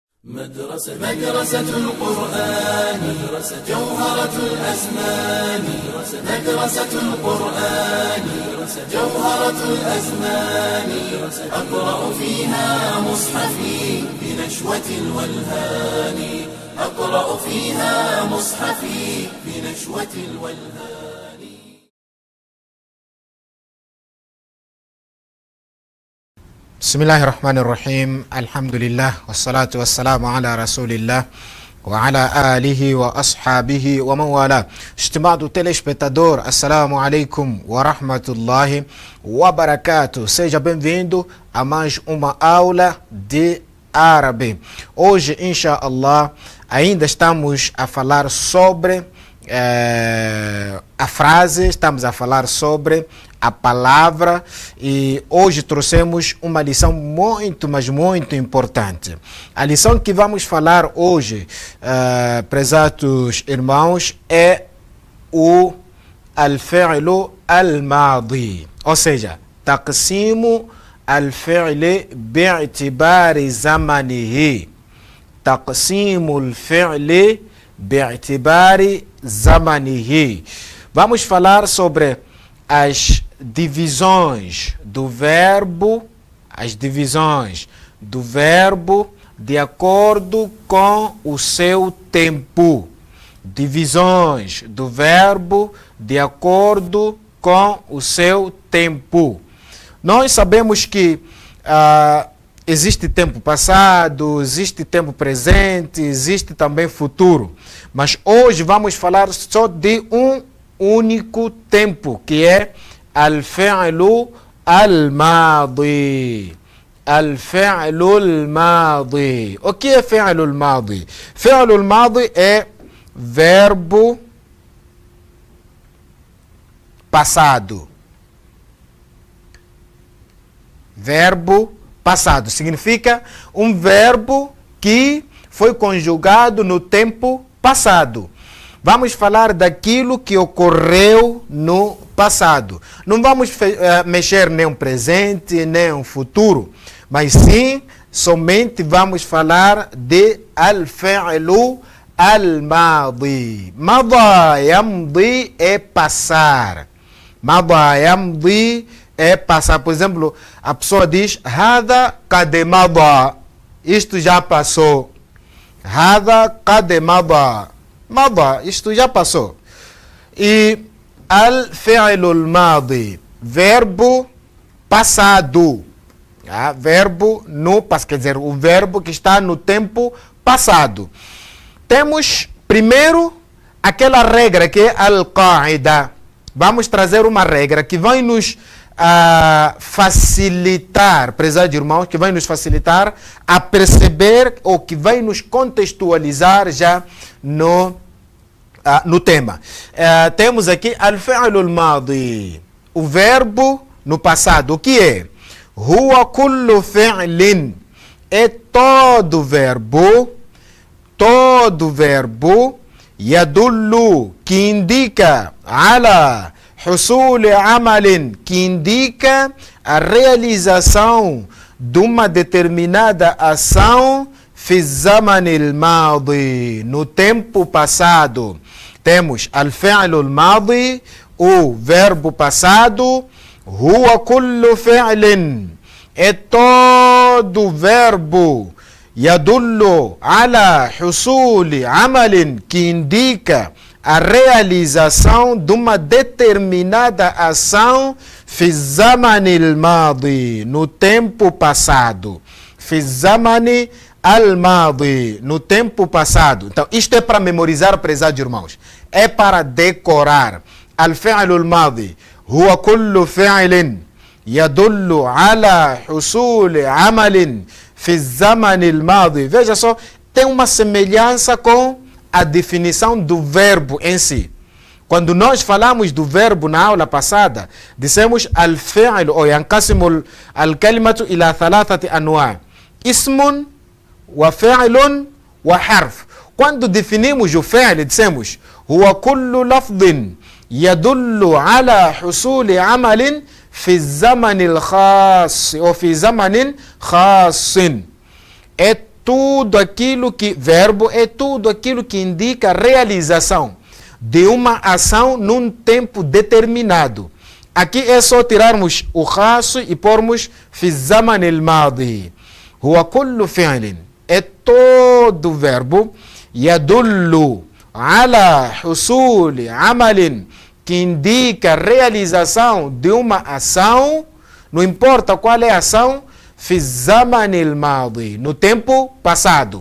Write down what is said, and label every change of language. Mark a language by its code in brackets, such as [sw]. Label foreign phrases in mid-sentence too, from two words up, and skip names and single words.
[ar] مدرسة القرآن جوهرة الأزمان مدرسة القرآن جوهرة الأزمان أقرأ فيها مصحفي بنشوة الولهان أقرأ فيها مصحفي بنشوة الولهان. بسم الله الرحمن الرحيم. الحمد لله والصلاة والسلام على رسول الله وعلى آله وأصحابه ومن والاه. [pt] Estimado telespectador, [ar] السلام عليكم ورحمة الله وبركاته. [pt] Seja bem-vindo a mais uma aula de árabe. Hoje, inshallah, ainda estamos a falar sobre a frase, estamos a falar sobre a palavra e hoje trouxemos uma lição muito, mas muito importante. A lição que vamos falar hoje, prezados irmãos, é o [ar] الفعل الماضي, [pt] ou seja, [ar] تقسيم الفعل باعتبار زمانه. تقسيم الفعل باعتبار زمانه. [pt] Vamos falar sobre as divisões do verbo, de acordo com o seu tempo. Divisões do verbo de acordo com o seu tempo. Nós sabemos que existe tempo passado, existe tempo presente, existe também futuro. Mas hoje vamos falar só de um único tempo, que é [ar] الفعل الماضي. الفعل الماضي. [pt] O que é [ar] فعل الماضي? فعل الماضي [pt] é verbo passado. Verbo passado significa um verbo que foi conjugado no tempo passado. Vamos falar daquilo que ocorreu no passado. Não vamos mexer nem um presente, nem um futuro, mas sim, somente vamos falar de [ar] الفعل الماضي. مضى يمضي [pt] é passar. [ar] مضى يمضي [pt] é passar. Por exemplo, a pessoa diz [ar] هذا قد مضى. [pt] Isto já passou. [ar] هذا قد مضى. [pt] Mada, isto já passou. E [ar] الفعل الماضي, [pt] verbo passado. Verbo no passado, quer dizer, o verbo que está no tempo passado. Temos primeiro aquela regra que é al-qa'ida. Vamos trazer uma regra que vai nos facilitar, prezados irmãos, que vai nos facilitar a perceber ou que vai nos contextualizar já no tema. Temos aqui [ar] الفعل الماضي, [pt] o verbo no passado. O que é? [ar] هو كل فعل, [pt] é todo verbo yadullu, que indica [ar] على حصول عمل, [pt] que indica a realização de uma determinada ação [ar] في زمن الماضي, [pt] no tempo passado. Temos [ar] الفعل الماضي, [pt] o verbo passado. [ar] هو كل فعل, [pt] é todo verbo [ar] يدل على حصول عمل, [pt] que indica a realização de uma determinada ação [ar] في زمن الماضي, [pt] no tempo passado. [ar] في زمن الماضي, [pt] no tempo passado. Então, isto é para memorizar, prezados irmãos. É para decorar. [ar] الفعل الماضي هو كل فعل يدل على حصول عمل في زمن الماضي. [pt] Veja só, tem uma semelhança com a definição do verbo em si. Quando nós falamos do verbo na aula passada, dissemos al-fi'lu, ou [ar] ينقسم الكلمة إلى ثلاثة أنواع اسم وفعل وحرف. [pt] Quando definimos o fi'l, dissemos [ar] هو كل لفظ يدل على حصول عمل في زمن الخاص [pt] ou [ar] في زمن خاص. [pt] É tudo aquilo que... Verbo é tudo aquilo que indica a realização de uma ação num tempo determinado. Aqui é só tirarmos o raço e pormos [ar] في الزمن الماضي. هو كل فعل [pt] é todo verbo [ar] يدل على حصول عمل [pt] que indica a realização de uma ação, não importa qual é a ação, [ar] في الزمن الماضي, [pt] no tempo passado.